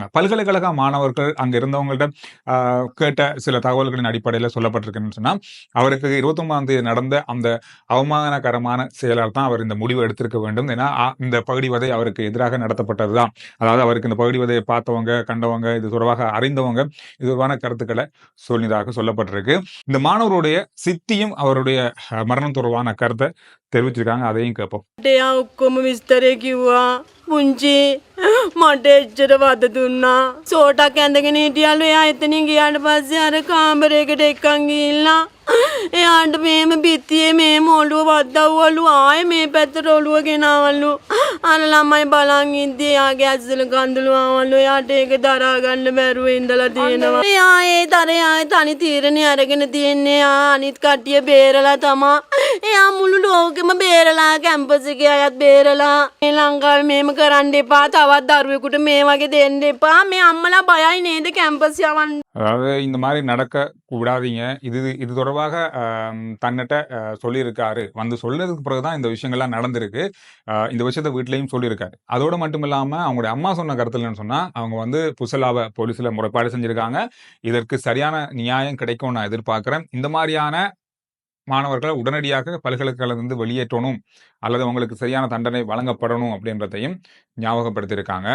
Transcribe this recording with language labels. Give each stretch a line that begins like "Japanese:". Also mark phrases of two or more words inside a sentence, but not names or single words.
Tamil: பல்கலைக்கழக மாணவர்கள் அங்க இருந்தவங்கள்ட்ட கேட்ட சில தகவல்களின் அடிப்படையில் சொல்லப்பட்டிருக்குன்னு சொன்னா, அவருக்கு 29ஆம் தேதி நடந்த அந்த அவமானகரமான செயலால் தான் அவர் இந்த முடிவு எடுத்திருக்க வேண்டும். ஏன்னா இந்த பகுடிவதை அவருக்கு எதிராக நடத்தப்பட்டதுதான். அதாவது அவருக்கு இந்த பகுடிவதையை பார்த்தவங்க, கண்டவங்க, இது தொடர்பாக அறிந்தவங்க இது தொடர்பான கருத்துக்களை சொன்னதாக சொல்லப்பட்டிருக்கு. இந்த மாணவருடைய சித்தியும் அவருடைய மரணம் தொடர்பான கருத்தை தெரிவிச்சிருக்காங்க. அதையும் கேட்போம்.
Sinhala: එයා ඔක්කොම විස්තරේ කිව්වා. පුංචි මට එච්චර වද දුන්නා. සෝටක් ඇඳගෙන හිටියලු. එයා එතනින් ගියාට පස්සේ අර කාමරයකට එක්කන් ගිහිල්ලා එයාට මේම බිත්තියේ මේම ඔළුව වද්දවවලු. ආයේ මේ පැත්තට ඔළුව ගෙනාවලු. අර ළමයි බලන් ඉද්දි එයාගේ ඇස්වල කඳුළු ආවලු. එයාට ඒක දරා ගන්න බැරුව ඉඳලා තියෙනවා. එයා ඒ තරේ ආයේ තනි තීරණේ අරගෙන තියන්නේ. එයා අනිත් කට්ටිය බේරලා තමා. එයා මුළු ලෝකෙම බේරලා කැම්පස් එකේ අයත් බේරලා මේ ලංකාවේ මේම කරන්න එපා. තවත් දරුවෙකුට මේ වගේ දෙන්න එපා. මේ අම්මලා බයයි නේද කැම්පස් යවන්න.
Tamil: அதாவது இந்த மாதிரி நடக்க விடாதீங்க. இது தொடர்பாக தன்னிட்ட சொல்லியிருக்காரு. வந்து சொன்னதுக்கு பிறகுதான் இந்த விஷயங்கள்லாம் நடந்திருக்கு. இந்த விஷயத்த வீட்லயும் சொல்லியிருக்காரு. அதோட மட்டும் இல்லாம அவங்களுடைய அம்மா சொன்ன கருத்து என்னன்னு சொன்னா, அவங்க வந்து புசலாவ போலீஸ்ல முறைப்பாடு செஞ்சிருக்காங்க. இதற்கு சரியான நியாயம் கிடைக்கும் நான் எதிர்பார்க்கிறேன். இந்த மாதிரியான மாணவர்களை உடனடியாக பல்கலைக்கழகத்திலிருந்து வெளியேற்றணும் அல்லது அவங்களுக்கு சரியான தண்டனை வழங்கப்படணும் அப்படின்றதையும் ஞாபகப்படுத்தியிருக்காங்க.